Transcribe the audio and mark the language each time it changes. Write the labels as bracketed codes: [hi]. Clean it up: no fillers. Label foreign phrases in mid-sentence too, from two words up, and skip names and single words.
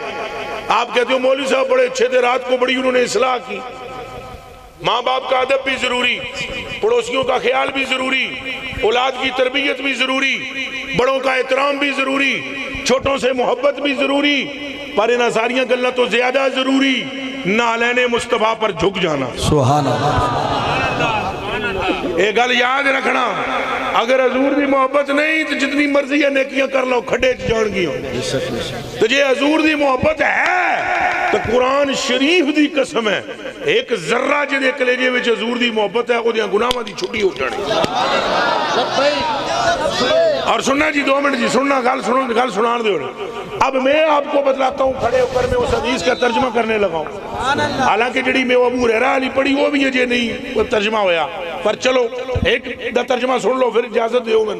[ur] آپ کہتے ہو مولوی صاحب بڑے اچھے تھے، رات کو بڑی انہوں نے اصلاح کی۔ ماں باپ کا ادب بھی ضروری، پڑوسیوں کا خیال بھی ضروری، اولاد کی تربیت بھی ضروری، بڑوں کا احترام بھی ضروری، چھوٹوں سے محبت بھی ضروری، پر [pa] انہاں ساریاں گلاں تو زیادہ ضروری نالین مصطفیٰ پر جھک جانا۔ [ar] سبحان اللہ، [pa] ایک گل یاد رکھنا، اگر حضور دی محبت نہیں تو جتنی مرضی ہے نیکیاں کر لو کھڈے چ جان گی۔ تو جے حضور دی محبت ہے تو قرآن شریف دی قسم ہے ایک ذرہ جے کلیجے وچ حضور دی محبت ہے او دیاں گناہاں دی چھٹی ہو جانی۔ اور سننا جی 2 منٹ جی، سننا گل سنان دے۔ [ur] اب میں آپ کو بتلاتا ہوں، کھڑے ہو کر میں اس حدیث کا ترجمہ کرنے لگا ہوں، حالانکہ جڑی میں ابو ہریرہ علی پڑھی وہ بھی یہ نہیں وہ ترجمہ ہویا، [pa] پر چلو ایک دا ترجمہ سن لو پھر اجازت دیو میں۔